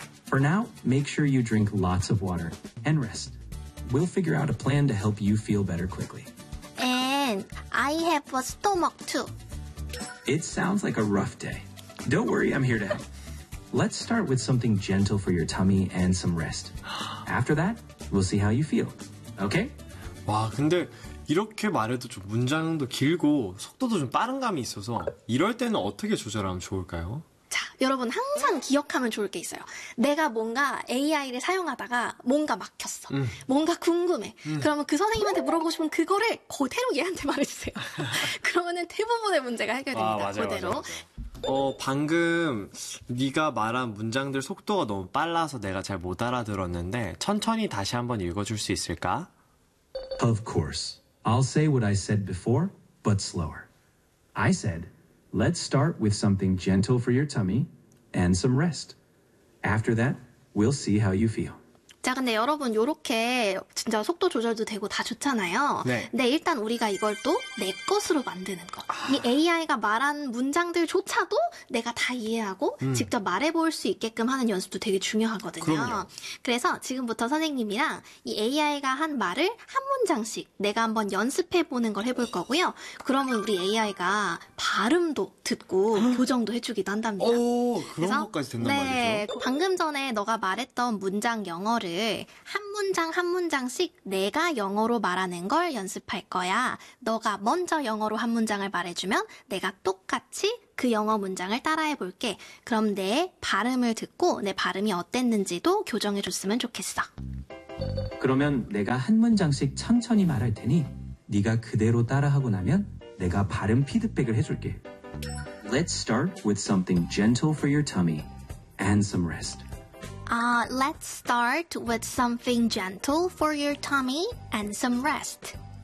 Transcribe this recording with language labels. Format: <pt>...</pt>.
<en>For now, make sure you drink lots of water and rest. We'll figure out a plan to help you feel better quickly. And I have a stomach too. It sounds like a rough day. Don't worry, I'm here to help. Let's start with something gentle for your tummy and some rest. After that, we'll see how you feel. Okay?</en> <ko>와, 근데 이렇게 말해도 좀 문장도 길고 속도도 좀 빠른 감이 있어서 이럴 때는 어떻게 조절하면 좋을까요? 자, 여러분 항상 기억하면 좋을 게 있어요. 내가 뭔가 AI를 사용하다가 뭔가 막혔어. 뭔가 궁금해. 그러면 그 선생님한테 물어보고 싶은 그거를 그대로 얘한테 말해주세요. 그러면은 대부분의 문제가 해결됩니다. 와, 맞아요, 그대로. 맞아요. 방금 네가 말한 문장들 속도가 너무 빨라서 내가 잘 못 알아들었는데 천천히 다시 한번 읽어줄 수 있을까?</ko> <en>Of course. I'll say what I said before, but slower. I said, let's start with something gentle for your tummy and some rest. After that, we'll see how you feel.</en> <ko>자, 근데 여러분 요렇게 진짜 속도 조절도 되고 다 좋잖아요. 네. 근데 일단 우리가 이걸 또 내 것으로 만드는 거. 이 AI가 말한 문장들조차도 내가 다 이해하고 직접 말해볼 수 있게끔 하는 연습도 되게 중요하거든요. 그럼요. 그래서 지금부터 선생님이랑 이 AI가 한 말을 한 문장씩 내가 한번 연습해보는 걸 해볼 거고요. 그러면 우리 AI가 발음도 듣고 교정도 해주기도 한답니다. 오, 그런 그래서, 것까지 된단 네, 말이죠. 방금 전에 너가 말했던 문장 영어 한 문장 한 문장씩 내가 영어로 말하는 걸 연습할 거야. 너가 먼저 영어로 한 문장을 말해주면 내가 똑같이 그 영어 문장을 따라해볼게. 그럼 내 발음을 듣고 내 발음이 어땠는지도 교정해줬으면 좋겠어. 그러면 내가 한 문장씩 천천히 말할 테니 네가 그대로 따라하고 나면 내가 발음 피드백을 해줄게.</ko> <en>Let's start with something gentle for your tummy and some rest. Let's start with something gentle for your tummy and some rest.</en>